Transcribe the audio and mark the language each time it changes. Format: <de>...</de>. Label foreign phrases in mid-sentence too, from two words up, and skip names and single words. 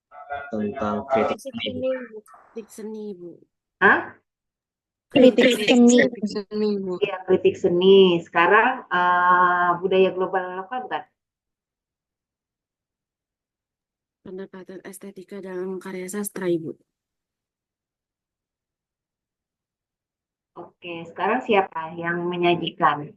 <id>tentang kritik Kritik seni, Bu. seni, Bu. Kritik seni, Bu. Hah? Kritik Kritik seni. seni, Bu. Iya, kritik seni. Sekarang budaya global lokal bukan? Pendekatan estetika dalam karya sastra, Ibu. Oke, sekarang siapa yang menyajikan?</id>